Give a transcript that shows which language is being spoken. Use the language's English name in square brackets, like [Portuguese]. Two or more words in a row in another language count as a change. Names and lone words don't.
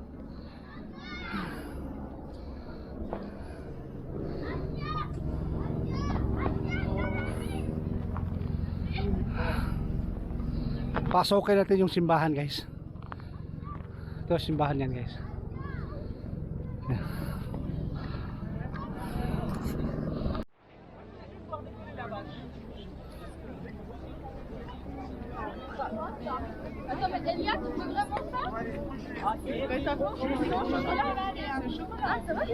[Filipino] Pasokin natin yung simbahan guys. Ito simbahan yan guys. [French] Attends, mais Delia, tu peux vraiment ça? Mais t'as quoi? Chocolat? Ah, ça va?